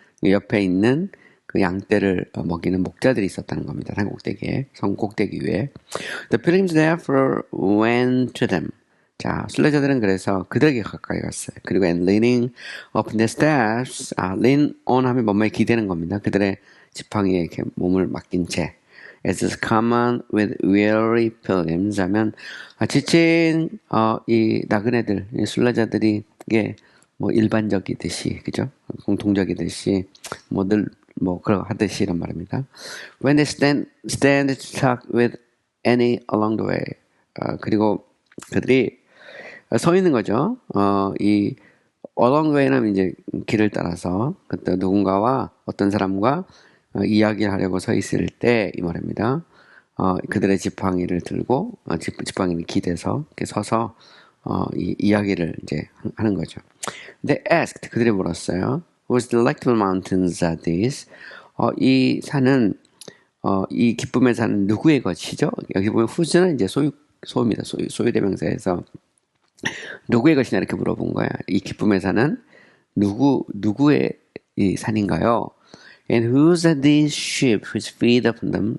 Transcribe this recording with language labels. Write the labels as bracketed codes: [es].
[ko] 옆에 있는 그 양떼를 먹이는 목자들이 있었다는 겁니다. 산 꼭대기에, 성 꼭대기 위에. [en] The pilgrims therefore went to them. [ko] 자, 순례자들은 그래서 그들에게 가까이 갔어요. 그리고 [en] and leaning upon their staffs, lean on [ko] 하면 뭐뭐에 기대는 겁니다. 그들의 지팡이에 이렇게 몸을 맡긴 채. [en] As is common with weary pilgrims [ko] 하면 지친 이 나그네들, 순례자들이 이게 뭐 일반적이듯이, 그죠? 공통적이듯이 그러 하듯이 이런 말입니다. [en] When they stand to talk with any along the way. [ko] 그리고 그들이 서 있는 거죠. 이 [en] along the way [ko] 는 이제 길을 따라서 그때 누군가와 어떤 사람과 이야기를 하려고 서 있을 때 이 말입니다. 그들의 지팡이를 들고 지팡이를 기대서 이렇게 서서 이 이야기를 이제 하는 거죠. [en] They asked, [ko] 그들이 물었어요. [en] Whose delectable mountains are these? [ko] 이 산은 이 기쁨의 산은 누구의 것이죠? 여기 보면 whose는 이제 소유입니다. 소유대명사에서 누구의 것이냐 이렇게 물어본 거야. 이 기쁨의 산은 누구의 이 산인가요? [en] And whose are these sheep which feed upon them?